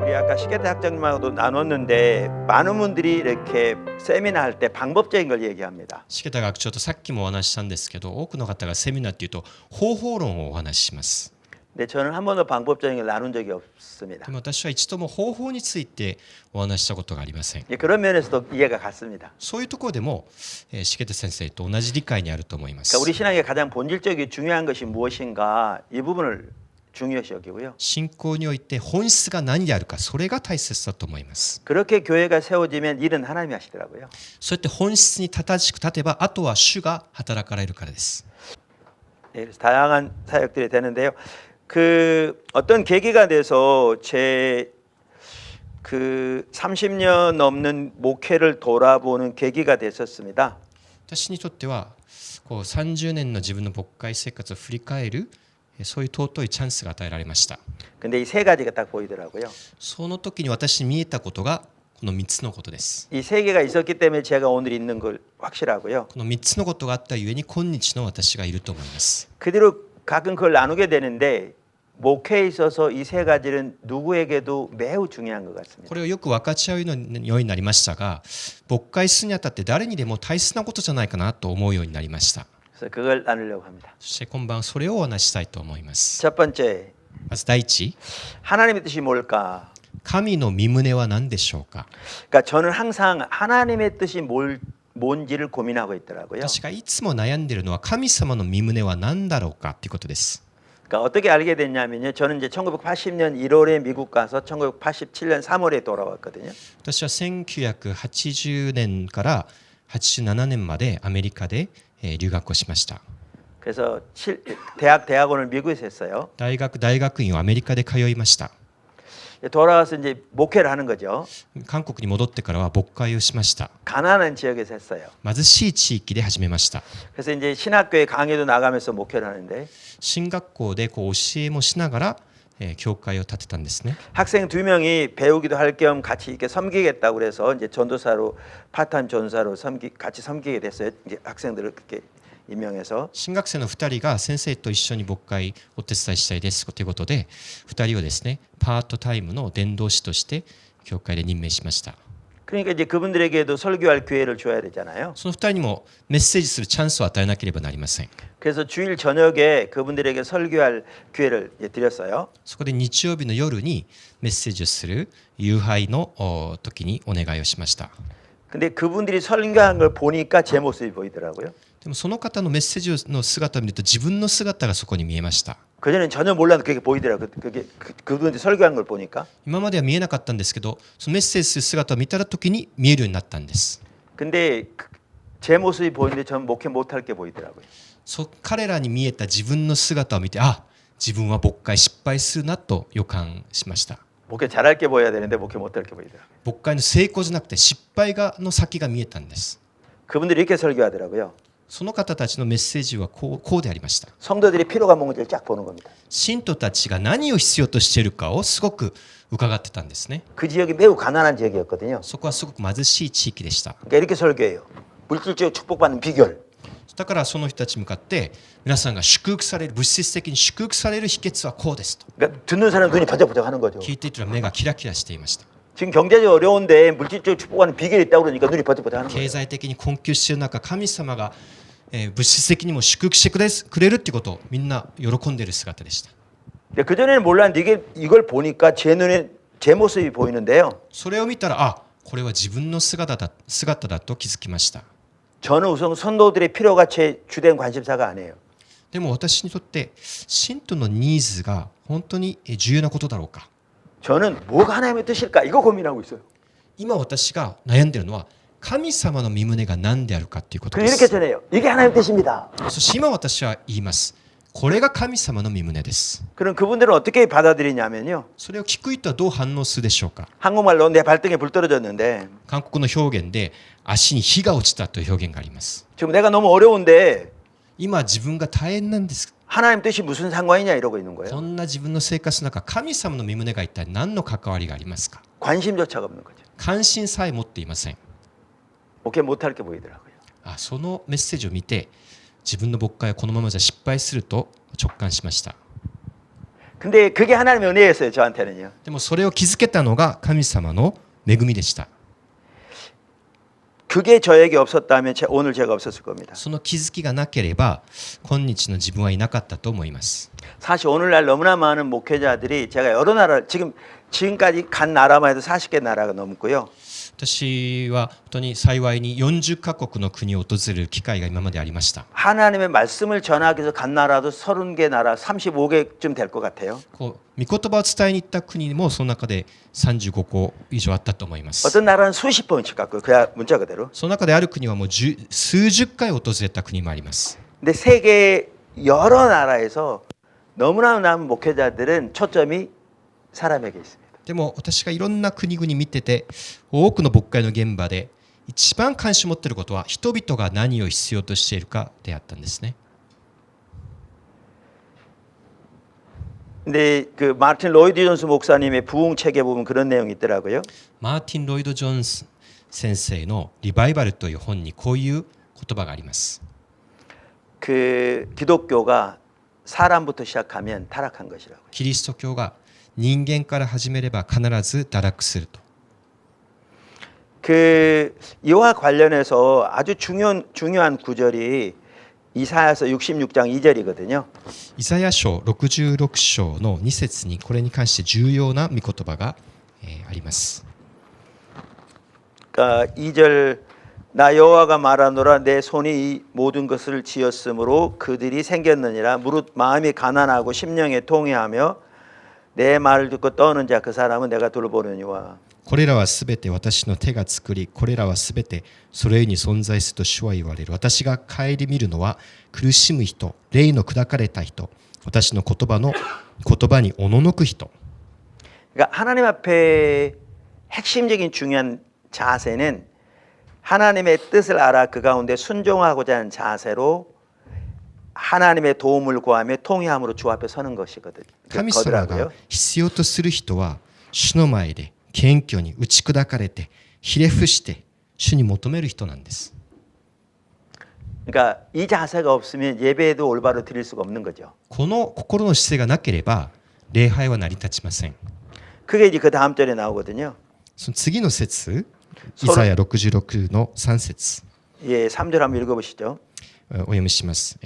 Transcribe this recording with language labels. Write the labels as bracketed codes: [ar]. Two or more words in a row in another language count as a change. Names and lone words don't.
[ko] 아까 시계대 학장님하고도 나눴는데 많은 분들이 이렇게 세미나 할 때 방법적인 걸 얘기합니다. [ja] 重田学長とさっきもお話ししたんですけど、多くの方がセミナーっていうと方法論をお話しします。 [ko] 근데 저는 한 번도 방법적인 걸 나눈 적이 없습니다. [ja] でも私は一度も方法についてお話ししたことがありません。 [ko] 그런 면에서도 이해가 같습니다. [ja] そういうところでも重田先生と同じ理解にあると思います。 [ko] 그러니까 우리 신앙의 가장 본질적이 중요한 것이 무엇인가 이 부분을 중요시 여기고요. [ja] 信仰において本質が何であるか、それが大切だと思います。 [ko] 그렇게 교회가 세워지면 일은 하나님이 하시더라고요. [ja] そうやって本質に正しく立てば、あとは主が働かれるからです。 [ko] 네, 그래서 다양한 사역들이 되는데요. 그 어떤 계기가 돼서 제 그 30년 넘는 목회를 돌아보는 계기가 됐었습니다. [ja] 私にとってはこう30年の自分の牧会生活を振り返るそういう尊いチャンスが与えられました。 [ko] 근데 이 세 가지가 딱 보이더라고요. [ja] その時に私に見えたことがこの3つのことです。 [ko] 이 세 개가 있었기 때문에 제가 오늘 있는 걸 확실하고요. [ja] この3つのことがあったゆえに今日の私がいると思います。 [ko] 그 뒤로 가끔 그걸 나누게 되는데 목회에 있어서 이 세 가지는 누구에게도 매우 중요한 것 같습니다. [ja] これをよく分かち合うようになりましたが、牧会するにあたって誰にでも大切なことじゃないかなと思うようになりました。 [ko] 그래서 그걸 나누려고 합니다. [ja] そして今晩それをお話ししたいと思います。 [ko] 첫 번째, [ja] まず第一、 [ko] 하나님의 뜻이 뭘까? [ja] 神の御胸は何でしょうか。 [ko] 그러니까 저는 항상 하나님의 뜻이 뭔지를 고민하고 있더라고요. [ja] 私がいつも悩んでいるのは神様の御胸は何だろうかということです。 [ko] 그러니까 어떻게 알게 됐냐면요. 저는 이제 1980년 1월에 미국 가서 1987년 3월에 돌아왔거든요. [ja] 私は1980年から87年までアメリカで留学をしました。 [ko] 그래서 대학원을 미국에서 했어요. [ja] 大学院をアメリカで通いました。 [ko] 돌아와서 이제 목회를 하는 거죠. [ja] 韓国に戻ってからは牧会をしました。 [ko] 가난한 지역에서 했어요. [ja] 貧しい地域で始めました。 [ko] 그래서 이제 신학교에 강의도 나가면서 목회를 하는데 [ja] 進学校でこう教えもしながら教会を建てたんですね。 [ko] 학생 2명이 배우기도 할 겸 같이 이렇게 섬기겠다고 그래서 이제 전도사로 파타임 전사로 같이 섬기게 됐어요. 이제 학생들을 그렇게 임명해서 [ja] 新学生の2人が先生と一緒に牧会お手伝いしたいですということで、2人をですねパートタイムの伝道師として教会で任命しました。 [ko] 그러니까 이제 그분들에게도 설교할 기회를 줘야 되잖아요. [ja] その2人にもメッセージするチャンスを与えなければなりません。 [ko] 그래서 주일 저녁에 그분들에게 설교할 기회를 드렸어요. [ja] そこで日曜日の夜にメッセージをする夕拝の時にお願いをしました。 [ko] 근데 그분들이 설교한 걸 보니까 제 모습이 보이더라고요. [ja] でもその方のメッセージの姿を見ると自分の姿がそこに見えました。 [ko] 그전에는 전혀 몰랐는데 그게 보이더라고요. 그분들이 설교한 걸 보니까. [ja] 今までは見えなかったんですけど、そのメッセージする姿を見た時に見えるようになったんです。 [ko] 근데 제 모습이 보이는데 저는 목회 못할 게 보이더라고요. [ja] 彼らに見えた自分の姿を見て、あ、自分は牧会失敗するなと予感しました。 [ko] 목회 잘할 게 보여야 되는데 목회 못할 게 보이더라고요. [ja] 牧会の成功じゃなくて失敗の先が見えたんです。 [ko] 그분들이 이렇게 설교하더라고요. [ja] その方たちのメッセージはこうでありました。 [ko] 성도들이 필요가 뭔지를 쫙 보는 겁니다. [ja] 信徒たちが何を必要としているかをすごく伺ってたんですね。 [ko] 그 지역이 매우 가난한 지역이었거든요. [ja] そこはすごく貧しい地域でした。 [ko] 그러니까 이렇게 설교해요. 물질적으로 축복받는 비결. [ja] だからその人たちに向かって皆さんが祝福される、物質的に祝福される秘訣はこうですと [ko] 그러니까 듣는 사람 눈이 번쩍번쩍하는 거죠. [ja] 聞いていたら目がキラキラしていました。 [ko] 지금 경제적으로 어려운데 물질적으로 축복받는 비결이 있다고 그러니까 눈이 번쩍번쩍하는 거예요. [ja] 経済的に困窮している中、神様が物質的にも祝福してくれるってことをみんな喜んでいる姿でした。 [ko] 그 전에는 몰랐는데 이걸 보니까 제 눈에 제 모습이 보이는데요. [ja] それを見たら、あ、これは自分の姿だと気づきました。 [ko] 저는 우선 선도들의 필요가 제 주된 관심사가 아니에요. [ja] でも私にとって信徒のニーズが本当に重要なことだろうか。 [ko] 저는 뭐가 하나님의 뜻일까 이거 고민하고 있어요. [ja] 今私が悩んでいるのは神様の御胸が何であるかということで [ko] 이렇게 [ja] す。 [ko] 전해요. 이게 하나님의 뜻입니다. [ja] そして今私は言います。これが神様の御胸です。 [ko] 그럼 그분들은 어떻게 받아들이냐면요. [ja] それを聞く人はどう反応するでしょうか。 [ko] 한국말로 내 발등에 불 떨어졌는데 [ja] 韓国の表現で足に火が落ちたという表現があります。 [ko] 지금 내가 너무 어려운데 [ja] 今自分が大変なんです。 [ko] 하나님 뜻이 무슨 상관이냐 이러고 있는 [ja] こ [ko] 거예요. [ja] んな自分の生活の中、神様の御胸が一体何の関わりがありますか。 [ko] 관심조차가 없는 거죠. [ja] 関心さえ持っていません。 [ko] 목회 못할 게 보이더라고요. [ja] そのメッセージを見て自分の牧会はこのままじゃ失敗すると直感しました。 [ko] 근데 그게 하나님의 은혜였어요, 저한테는요. [ja] でもそれを気づけたのが神様の恵みでした。 [ko] 그게 저에게 없었다면 오늘 제가 없었을 겁니다. [ja] その気づきがなければ今日の自分はいなかったと思います。 [ko] 사실 오늘날 너무나 많은 목회자들이 제가 여러 나라 지금까지 간 나라만 해도 40개 나라가 넘고요. [ja] 私は本当に幸いに40カ国の国を訪れる機会が今までありました。 [ko] 하나님의 말씀을 전하기 위해서 간 나라도 30개 나라, 35개쯤 될 것 같아요. [ja] こう御言葉を伝えに行った国もその中で35個以上あったと思います。 [ko] 어떤 나라는 수십 번씩 갔고요. 그야 문자 그대로. [ja] その中である国はもう数十回訪れた国もあります。 [ko] 근데 세계 여러 나라에서 너무나 많은 목회자들은 초점이 사람에게 있습니다. [ja] でも私がいろんな国々見てて多くの牧会の現場で一番関心を持っていることは人々が何を必要としているかであったんですね。 [ko] 근데 그 마틴 로이드 존스 목사님의 부흥 책에 보면 그런 내용이 있더라고요. [ja] マーティン・ロイド・ジョンス先生のリバイバルという本にこういう言葉があります。 [ko] 그 기독교가 사람부터 시작하면 타락한 것이라고. [ja] キリスト教が人間から始めれば必ず堕落すると。 [ko] 그 이와 관련해서 아주 중요한 구절이 이사야서 66장 2절이거든요. [ja] イザヤ書66章の2節にこれに関して重要な御言葉があります。 [ko] 그러니까 2절 나 여호와가 말하노라 내 손이 이 모든 것을 지었으므로 그들이 생겼느니라 무릇 마음이 가난하고 심령에 통회하며 내 말을 듣고 떠오는 자 그 사람은 내가 돌보느니와 [ja] これらはすべて私の手が作り、これらはすべてそれに存在すると主は言われる。私が顧みるのは苦しむ人、霊の砕かれた人、私の言葉におののく人。 [ko] 그러니까 하나님 앞에 핵심적인 중요한 자세는 하나님의 뜻을 알아 그 가운데 순종하고자 하는 자세로 하나님의 도움을 구하며 통회함으로 주 앞에 서는 것이거든요. [ja] 神様が必要とする人は主の前で謙虚に打ち砕かれてひれ伏して主に求める人なんです。 [ko] 그러니까 이 자세가 없으면 예배도 올바로 드릴 수가 없는 거죠. [ja] この心の姿勢がなければ礼拝は成り立ちません。 [ko] 그게 이제 그 다음 절에 나오거든요. [ja] その次の節、イザヤ66の3節 [ko] 예, 3절 한번 읽어보시죠. [ja] お読みします。